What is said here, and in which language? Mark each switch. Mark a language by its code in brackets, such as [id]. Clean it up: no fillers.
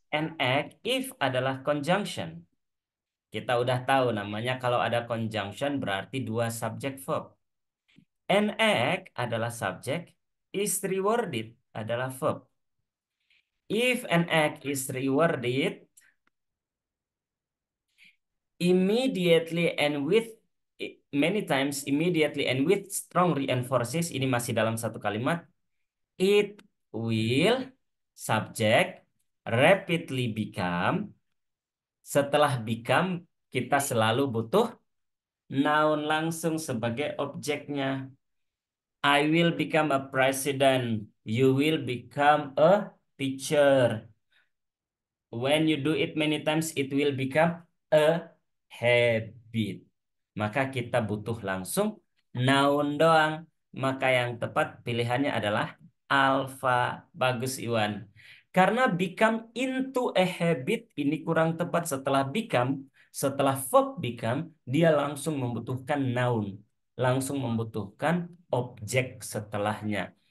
[id] an egg, if adalah conjunction. Kita udah tahu namanya kalau ada conjunction berarti dua subjek verb. An egg adalah subjek, is rewarded adalah verb. [en] If an egg is rewarded, immediately and with many times, immediately and with strong reinforces, [id] ini masih dalam satu kalimat, [en] it will subject rapidly become. [id] Setelah become, kita selalu butuh noun langsung sebagai objeknya. [en] I will become a president. You will become a teacher. When you do it many times, it will become a habit. [id] Maka kita butuh langsung noun doang. Maka yang tepat pilihannya adalah alpha. Bagus Iwan. Karena [en] become into a habit [id] ini kurang tepat. Setelah become, setelah verb become, dia langsung membutuhkan noun. Langsung membutuhkan objek setelahnya.